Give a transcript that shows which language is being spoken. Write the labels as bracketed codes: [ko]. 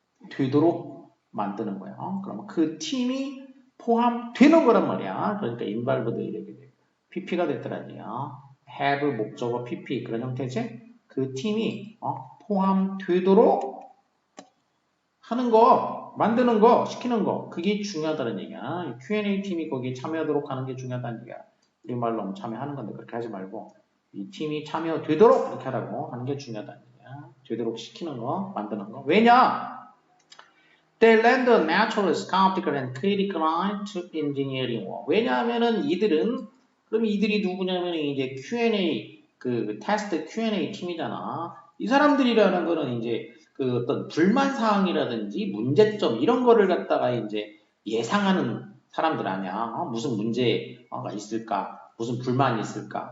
[ko] 되도록 만드는 거야 그러면 그 팀이 포함되는 거란 말이야 그러니까 involved 이렇게 돼 PP가 됐더란 얘기야 have 목적어 PP 그런 형태지 그 팀이 포함되도록 하는 거, 만드는 거, 시키는 거, 그게 중요하다는 얘기야. Q&A 팀이 거기에 참여하도록 하는 게 중요하다는 얘기야. 우리말로 참여하는 건데 그렇게 하지 말고 이 팀이 참여되도록 이렇게 하라고 하는 게 중요하다는 얘기야. 되도록 시키는 거, 만드는 거. 왜냐? [en] They lend a natural, skeptical, and critical eye to engineering work. [ko] 왜냐하면은 그럼 이들이 누구냐면 이제 Q&A, 그 테스트 Q&A 팀이잖아. 이 사람들이라는 거는 이제 그 어떤 불만 사항이라든지 문제점 이런 거를 갖다가 이제 예상하는 사람들 아니야. 무슨 문제가 있을까? 무슨 불만이 있을까?